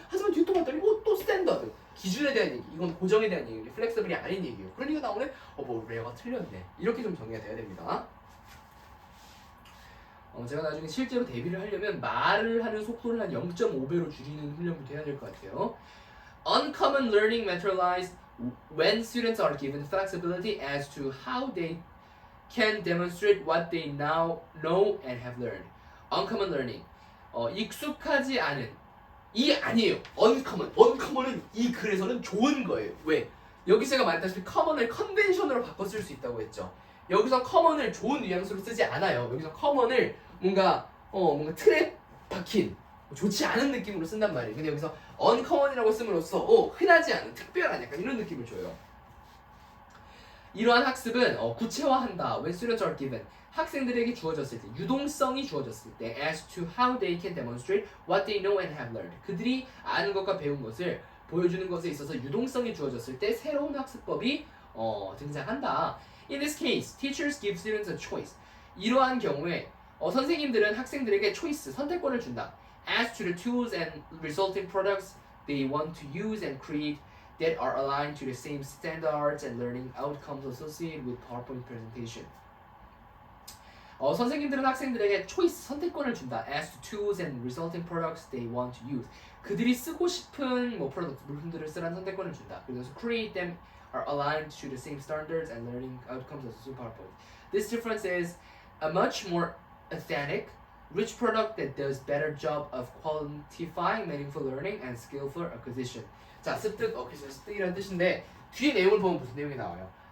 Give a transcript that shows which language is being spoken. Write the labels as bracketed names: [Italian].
[Korean] 하지만 뒤에 또 봤더니 또 스탠더드 기준에 대한 얘기, 이건 고정에 대한 얘기, 플렉서블이 아닌 얘기예요. 그런 얘기가 나오네? 뭐 레어가 틀렸네. 이렇게 좀 정리가 돼야 됩니다. 제가 나중에 실제로 데뷔를 하려면 말을 하는 속도를 한 0.5배로 줄이는 훈련부터 해야 될 것 같아요. [English] Uncommon learning materialized when students are given flexibility as to how they can demonstrate what they now know and have learned. Uncommon learning. [Korean] 익숙하지 않은. 이 아니에요. Uncommon. Uncommon은 이 글에서는 좋은 거예요. 왜? 여기 제가 말했다시피 common을 컨벤션으로 바꿔 쓸 수 있다고 했죠. 여기서 common을 좋은 뉘앙스로 쓰지 않아요. 여기서 common을 뭔가 틀에 박힌 좋지 않은 느낌으로 쓴단 말이에요. 근데 여기서 uncommon이라고 씀으로써 흔하지 않은, 특별한 약간 이런 느낌을 줘요. 이러한 학습은 구체화한다. [English] When students are given. [Korean] 학생들에게 주어졌을 때, 유동성이 주어졌을 때 [English] as to how they can demonstrate what they know and have learned. 그들이 아는 것과 배운 것을 보여주는 것에 있어서 유동성이 주어졌을 때 새로운 학습법이 등장한다. In this case, teachers give students a choice. [Korean] 이러한 경우에 선생님들은 학생들에게 choice, 선택권을 준다. [English] As to the tools and resulting products they want to use and create that are aligned to the same standards and learning outcomes associated with PowerPoint presentation. [Korean] 선생님들은 학생들에게 choice, 선택권을 준다. [English] As to tools and resulting products they want to use. [Korean] 그들이 쓰고 싶은 프로덕트, 물품들을 쓰라는 선택권을 준다. 그래서 [English] create them are aligned to the same standards and learning outcomes associated with PowerPoint. This difference is a much more authentic, rich product that does better job of quantifying meaningful learning and skillful acquisition. [Korean] 자, 습득, 습득이라는 뜻인데 뒤에 내용을 보면 무슨 내용이 나와요?